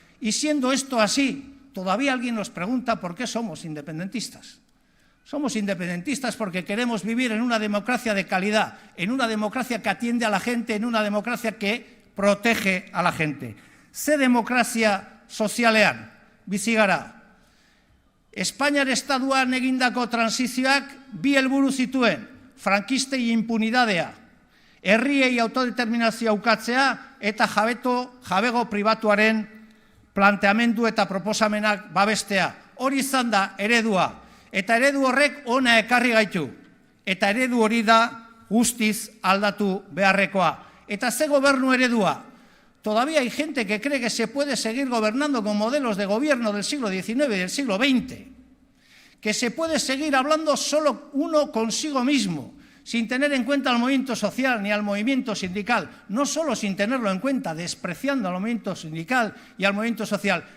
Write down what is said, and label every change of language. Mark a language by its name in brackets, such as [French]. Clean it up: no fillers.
[Spanish] Y siendo esto así, todavía alguien nos pregunta por qué somos independentistas. Somos independentistas porque queremos vivir en una democracia de calidad, en una democracia que atiende a la gente, en una democracia que protege a la gente. [Basque] Ze demokrazia sozialean bizi gara. Espainiar estatuan egindako transizioak bi helburu zituen: frankistei impunidadea, herriei autodeterminazioa ukatzea eta jabego pribatuaren planteamendu eta proposamenak babestea. Hori izan da eredua. Eta eredu horrek ona ekarri gaitu. Eta eredu hori da guztiz aldatu beharrekoa. Eta ze gobernu eredua? [Spanish] Todavía hay gente que cree que se puede seguir gobernando con modelos de gobierno del siglo XIX y del siglo XX. Que se puede seguir hablando solo uno consigo mismo, sin tener en cuenta al movimiento social ni al movimiento sindical. No solo sin tenerlo en cuenta, despreciando al movimiento sindical y al movimiento social.